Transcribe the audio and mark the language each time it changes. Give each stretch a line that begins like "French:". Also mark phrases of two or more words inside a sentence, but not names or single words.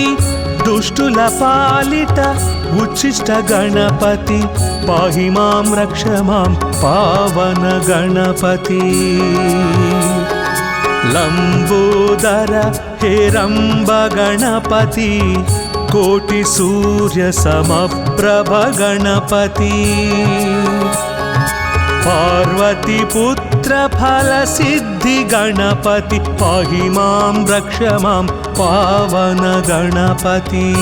Telugu: దుష్టుల పాలిట
Sanskrit: ఉచ్చిష్ట గణపతి పాహి మాం రక్ష మాం పావన గణపతి। లంబోదర హేరంబ గణపతి కోటి సూర్య సమప్రభ గణపతి। पार्वती पुत्र फल सिद्धि गणपति पाहि मां रक्ष मां पावन गणपति।